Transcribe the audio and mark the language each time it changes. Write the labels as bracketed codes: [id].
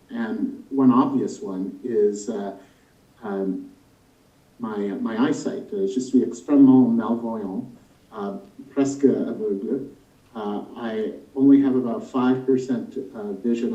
[en] And one obvious one is my eyesight. [fr] Je suis extrêmement malvoyant, presque aveugle. [en] I only have about 5% vision.